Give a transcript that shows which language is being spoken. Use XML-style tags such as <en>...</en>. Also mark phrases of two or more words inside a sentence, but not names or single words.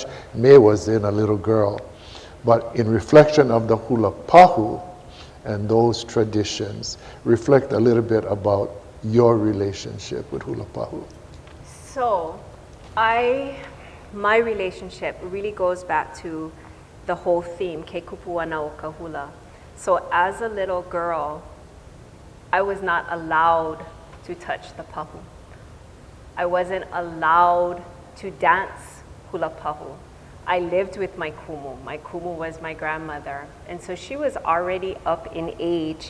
<en>May was then a little girl. But in reflection of the hula pahu and those traditions, reflect a little bit about your relationship with hula pahu. So, my relationship really goes back to the whole theme,</en> <haw>ke kupuana o ka hula.</haw> <en>So as a little girl, I was not allowed to touch the pahu. I wasn't allowed to dance hula pahu. I lived with my kumu. My kumu was my grandmother. And so she was already up in age.</en>